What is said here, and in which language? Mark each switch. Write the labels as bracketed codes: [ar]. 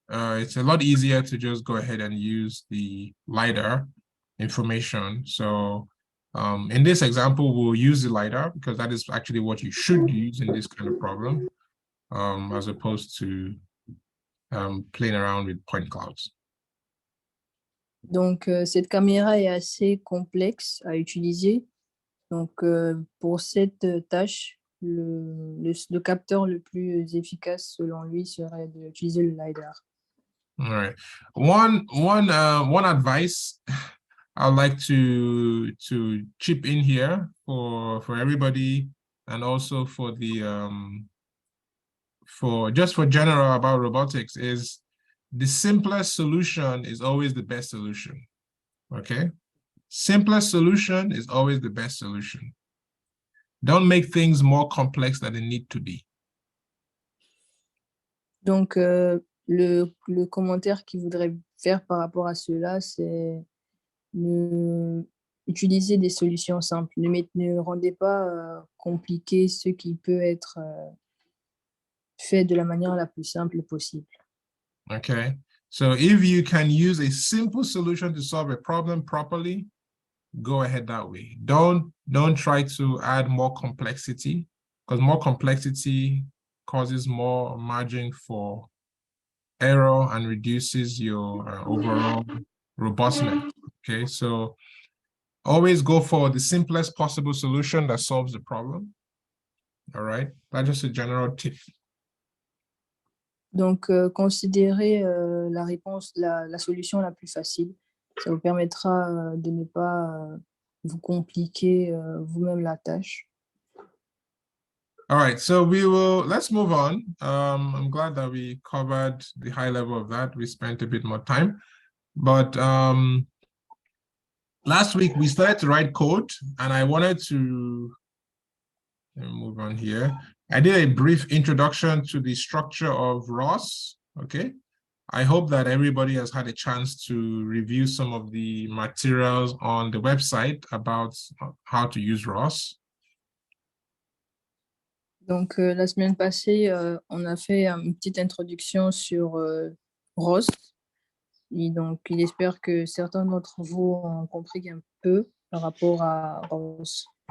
[en] It's a lot easier to just go ahead and use the LiDAR information. So in this example, we'll use the LiDAR because that is actually what you should use in this kind of problem, as opposed to playing around with point clouds. [fr] Donc, cette caméra est assez complexe à utiliser. Donc, pour cette tâche, le capteur le plus efficace, selon lui, serait d'utiliser le LiDAR. [en] All right. One advice I'd like to chip in here for everybody, and also for the for general about robotics, is the simplest solution is always the best solution. Okay, simplest solution is always the best solution. Don't make things more complex than they need to be. [fr] Donc, le commentaire qu'il voudrait faire par rapport à cela, c'est utiliser des solutions simples. Ne rendez pas compliqué ce qui peut être fait de la manière la plus simple possible. [en] Okay, so if you can use a simple solution to solve a problem properly, go ahead that way. Don't try to add more complexity, because more complexity causes more margin for error and reduces your overall robustness. Okay, so always go for the simplest possible solution that solves the problem. All right, that's just a general tip. [fr] Donc, considérez la solution la plus facile. Ça vous permettra de ne pas vous compliquer vous-même la tâche. [en] All right, so let's move on. I'm glad that we covered the high level of that. We spent a bit more time, but last week we started to write code, and I wanted to move on here. I did a brief introduction to the structure of ROS, okay? I hope that everybody has had a chance to review some of the materials on the website about how to use ROS. [fr] Donc, la semaine passée, on a fait une petite introduction sur ROS. Et donc, il espère que certains d'entre vous ont compris un peu par rapport à ROS.